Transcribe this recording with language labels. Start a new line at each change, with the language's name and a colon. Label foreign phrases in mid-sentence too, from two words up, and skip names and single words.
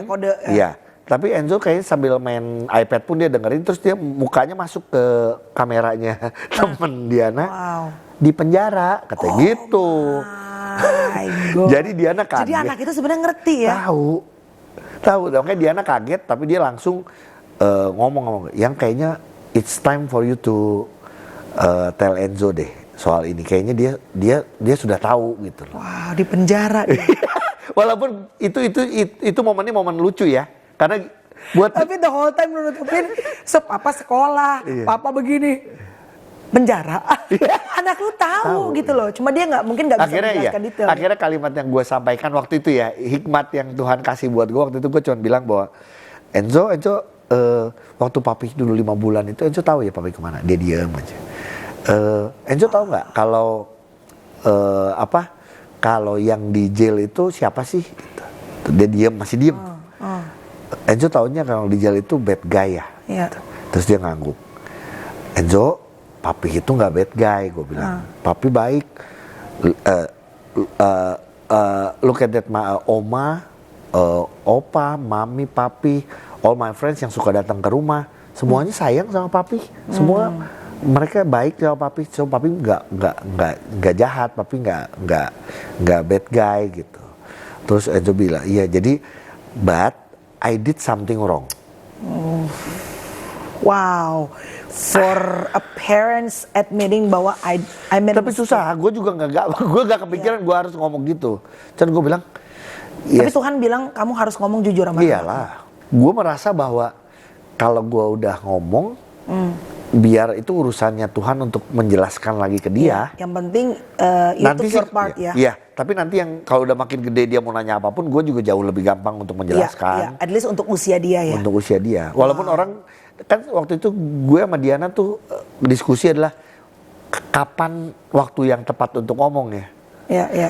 Indonesian: Tapi Enzo kayaknya sambil main iPad pun dia dengerin, terus dia mukanya masuk ke kameranya temen Diana. Di penjara, katanya gitu. Jadi Diana kaget. Jadi anak itu sebenarnya ngerti ya? Tahu. Makanya Diana kaget, tapi dia langsung ngomong, yang kayaknya
English: it's time for you to tell Enzo
Indonesian: deh soal ini. Kayaknya dia sudah tahu gitu loh. Wow, di penjara. Walaupun itu momennya momen lucu ya, karena tapi
English: the whole time
Indonesian: lu nutupin papa sekolah, papa begini. penjara. Anak lu tahu gitu loh. Cuma dia mungkin nggak bisa menjelaskan detail. Akhirnya kalimat yang gue sampaikan waktu itu ya, hikmat yang Tuhan kasih buat gue waktu itu, gue cuma bilang bahwa Enzo, waktu papi dulu 5 bulan itu Enzo tahu ya papi kemana? Dia diam aja. Enzo tahu nggak kalau kalau yang di jail itu siapa sih? Dia diam, masih diam. Enzo taunya kalau di jail itu
English: bad guy
Indonesian: ya. Terus dia ngangguk. Enzo, papi itu nggak
English: bad guy,
Indonesian: gue bilang. Papi baik.
English: Look at that,
Indonesian: oma, opa, mami, papi,
English: all my friends
Indonesian: yang suka datang ke rumah, semuanya sayang sama papi. Semua mereka baik sama papi. So papi nggak jahat, papi nggak
English: bad guy
Indonesian: gitu. Terus Enzo bilang, iya jadi,
English: but I did something wrong. Wow, for a parents admitting bahwa I made a
Indonesian: Tapi
English: mistake.
Indonesian: susah, gue juga nggak kepikiran gue harus ngomong gitu. Dan gue bilang, Tapi Tuhan bilang kamu harus ngomong jujur sama dia. Iyalah, gue merasa bahwa kalau gue udah ngomong, biar itu urusannya Tuhan untuk menjelaskan lagi ke dia. Yang penting
English: you took your part ya.
Indonesian: Iya, tapi nanti yang kalau udah makin gede dia mau nanya apapun, gue juga jauh lebih gampang untuk menjelaskan.
English: At least
Indonesian: untuk usia dia ya. Untuk usia dia. Walaupun orang, kan waktu itu gue sama Diana tuh diskusi adalah kapan waktu yang tepat untuk ngomong ya. Iya.